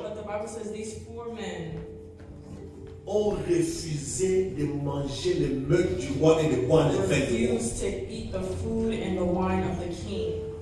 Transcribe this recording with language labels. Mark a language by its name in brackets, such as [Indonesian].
[English] But the Bible says these 4 men [French] ont refusé de manger le meurtre du roi et de boire le vin du roi. [English] refused to eat the food and the wine of the king.